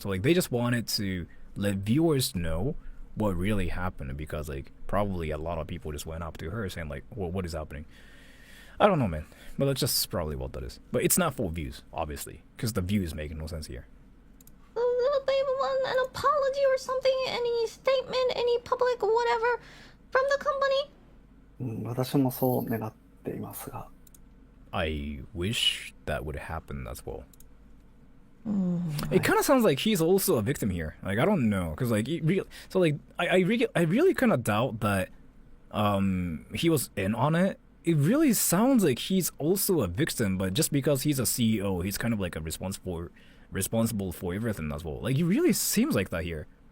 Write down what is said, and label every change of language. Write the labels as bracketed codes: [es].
[en] So like, they just wanted to let viewers know what really happened, because like, probably a lot of people just went up to her saying like, well, what is happening? I don't know, man, but that's just probably what that is. But it's not for views, obviously, because the views make no sense here. They want an apology or something, any statement, any public whatever from the company? [ja] 私もそう願っていますが。 [en] I wish that would happen as well. It kind of sounds like he's also a victim here. Like, I don't know, because like, so like, I really kind of doubt that he was in on it. It really sounds like he's also a victim, but just because he's a CEO, he's kind of like a responsible for everything as well. Like, it really seems like that here.